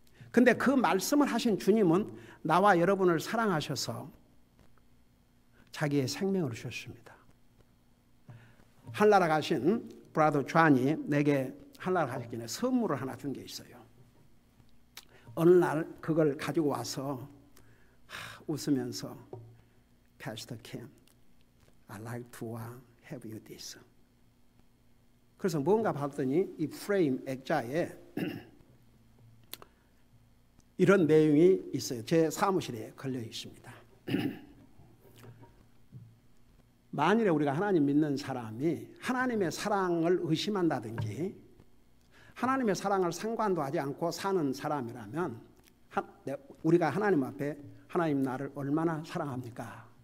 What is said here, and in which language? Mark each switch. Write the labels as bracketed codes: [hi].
[ko] 근데 그 말씀을 하신 주님은 나와 여러분을 사랑하셔서 자기의 생명을 주셨습니다. 한나라 가신 브라더 존이 내게 한나라 가시기 전에 선물을 하나 준 게 있어요. 어느 날 그걸 가지고 와서 웃으면서 [en] Pastor Kim, I like to have you this. [ko] 그래서 뭔가 봤더니 이 프레임 액자에 이런 내용이 있어요. 제 사무실에 걸려 있습니다. 만일에 우리가 하나님 믿는 사람이 하나님의 사랑을 의심한다든지 하나님의 사랑을 상관도 하지 않고 사는 사람이라면 우리가 하나님 앞에 하나님 나를 얼마나 사랑합니까?